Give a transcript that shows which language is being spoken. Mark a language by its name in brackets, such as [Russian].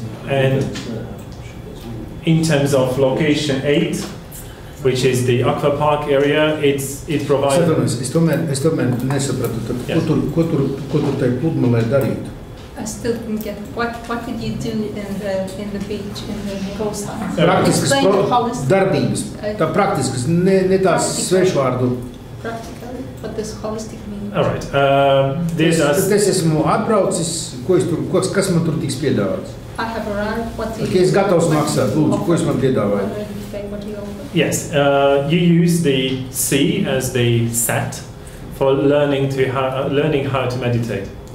[English] And in terms of location 8, which is the aqua park area, it provides... [Latvian] Es tomēr nesapratu, ko tur tai pludmalē darīt? [English] I still didn't get what did you do in the beach, in the coastline? [Latvian] Praktiskas darbības, tā praktiskas, ne tās svešvārdu. [English] Practically, what does holistic mean? All right. [Latvian] Es esmu atbraucis, kas man tur tiks piedāvāts? [English] I have arrived. What do you [Latvian] Es gatavs maksāt, lūdzu, ko jūs man piedāvājat? [English] Yes, you use the sea as the set for learning how to meditate.